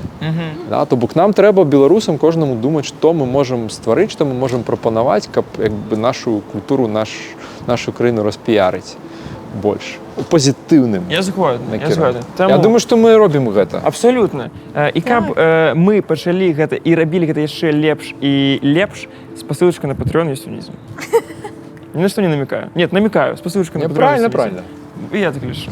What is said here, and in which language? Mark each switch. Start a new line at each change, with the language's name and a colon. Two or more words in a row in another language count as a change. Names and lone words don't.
Belarusian: Да, то бок нам трэба беларусам кожнаму думаць, што мы можам стварыць, што мы можам прапанаваць, каб як бы нашу культуру, нашу краіну распіярыць больш у пазітыўным. Я згоден. Я думаю, што мы робім гэта. Абсолютно. І каб мы пачалі гэта і рабілі гэта яшчэ лепш і лепш, спасылачка на Patreon ёсць унізу.
Russian: Ни на что не намекаю. Нет, намекаю. С посылочкой на Patreon. Правильно. И я так лишу.